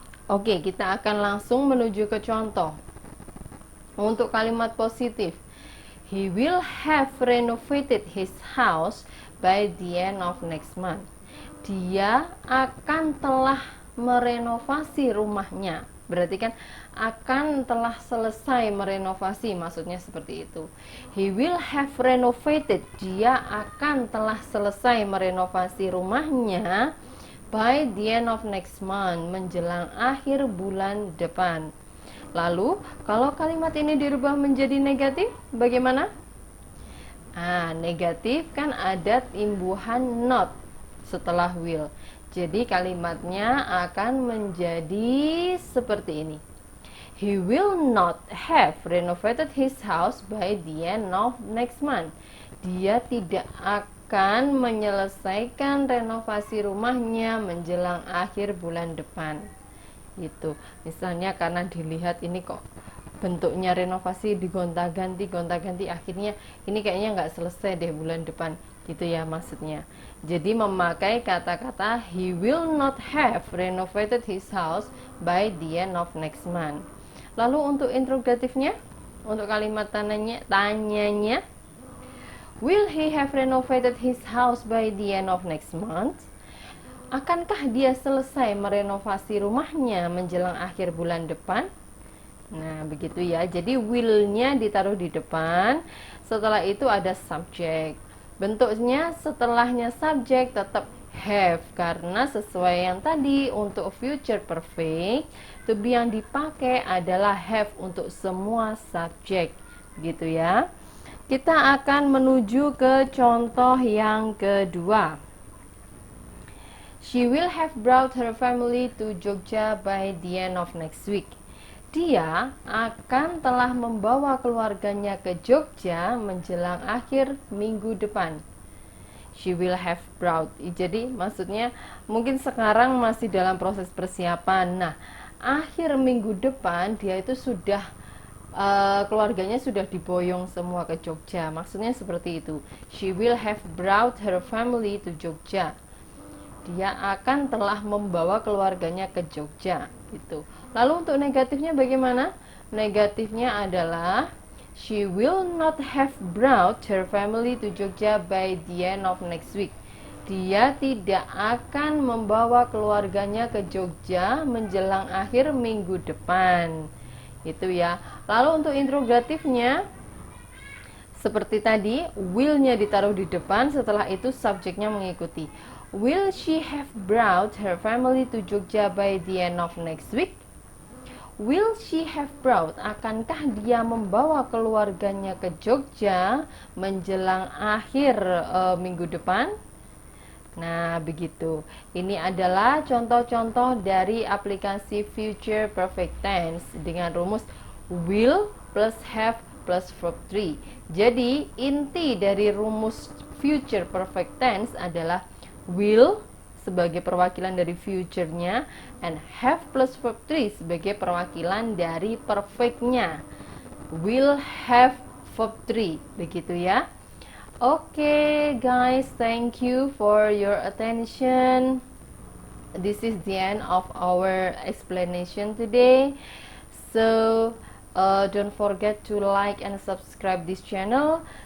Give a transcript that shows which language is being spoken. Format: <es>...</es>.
<id>Oke, kita akan langsung menuju ke contoh. Untuk kalimat positif,</id> <en>he will have renovated his house by the end of next month.</en> <id>Dia akan telah merenovasi rumahnya. Berarti kan akan telah selesai merenovasi, maksudnya seperti itu.</id> <en>He will have renovated,</en> <id>dia akan telah selesai merenovasi rumahnya</id> <en>by the end of next month,</en> <id>menjelang akhir bulan depan. Lalu, kalau kalimat ini dirubah menjadi negatif, bagaimana? Negatif kan ada imbuhan not setelah will. Jadi kalimatnya akan menjadi seperti ini.</id> <en>He will not have renovated his house by the end of next month.</en> <id>Dia tidak akan menyelesaikan renovasi rumahnya menjelang akhir bulan depan. Gitu. Misalnya karena dilihat ini kok bentuknya renovasi digonta-ganti, akhirnya ini kayaknya nggak selesai deh bulan depan, gitu ya maksudnya. Jadi memakai kata-kata</id> <en>he will not have renovated his house by the end of next month.</en> <id>Lalu untuk interrogatifnya, untuk kalimat tanyanya,</id> <en>will he have renovated his house by the end of next month?</en> <id>Akankah dia selesai merenovasi rumahnya menjelang akhir bulan depan? Nah, begitu ya. Jadi will-nya ditaruh di depan. Setelah itu ada subject. Bentuknya setelahnya subjek tetap have, karena sesuai yang tadi untuk future perfect, to be yang dipakai adalah have untuk semua subjek, gitu ya. Kita akan menuju ke contoh yang kedua.</id> <en>She will have brought her family to Jogja by the end of next week.</en> <id>Dia akan telah membawa keluarganya ke Jogja menjelang akhir minggu depan.</id> <en>She will have brought.</en> <id>Jadi maksudnya mungkin sekarang masih dalam proses persiapan. Nah, akhir minggu depan dia itu sudah keluarganya sudah diboyong semua ke Jogja. Maksudnya seperti itu.</id> <en>She will have brought her family to Jogja.</en> <id>Dia akan telah membawa keluarganya ke Jogja, gitu. Lalu untuk negatifnya bagaimana? Negatifnya adalah</id> <en>she will not have brought her family to Jogja by the end of next week.</en> <id>Dia tidak akan membawa keluarganya ke Jogja menjelang akhir minggu depan. Itu ya. Lalu untuk interrogatifnya seperti tadi, will-nya ditaruh di depan, setelah itu subjeknya mengikuti.</id> <en>Will she have brought her family to Jogja by the end of next week? Will she have brought,</en> <id>akankah dia membawa keluarganya ke Jogja menjelang akhir minggu depan? Nah, begitu. Ini adalah contoh-contoh dari aplikasi future perfect tense dengan rumus will plus have plus verb 3. Jadi, inti dari rumus future perfect tense adalah will sebagai perwakilan dari future-nya and have plus verb 3 sebagai perwakilan dari perfect-nya. Will have verb 3, begitu ya.</id> <en>Okay guys, thank you for your attention. This is the end of our explanation today. So don't forget to like and subscribe this channel.</en>